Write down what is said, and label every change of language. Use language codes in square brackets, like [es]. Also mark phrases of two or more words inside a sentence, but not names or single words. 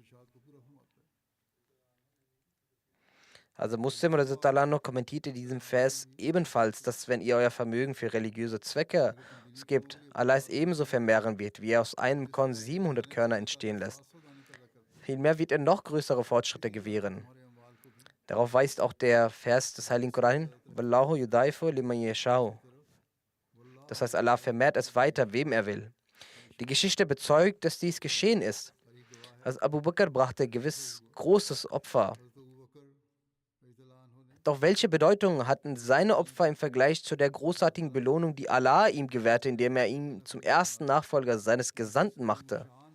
[de] Also Muslim noch kommentierte diesen Vers ebenfalls, dass wenn ihr euer Vermögen für religiöse Zwecke gibt, Allah es ebenso vermehren wird, wie er aus einem Korn 700 Körner entstehen lässt. Vielmehr wird er noch größere Fortschritte gewähren. Darauf weist auch der Vers des Heiligen Koran, [ar] والله يضاعف لمن يشاء. [de] Das heißt, Allah vermehrt es weiter, wem er will. Die Geschichte bezeugt, dass dies geschehen ist. Also Abu Bakr brachte gewiss großes Opfer. Doch welche Bedeutung hatten seine Opfer im Vergleich zu der großartigen Belohnung, die Allah ihm gewährte, indem er ihn zum ersten Nachfolger seines Gesandten machte?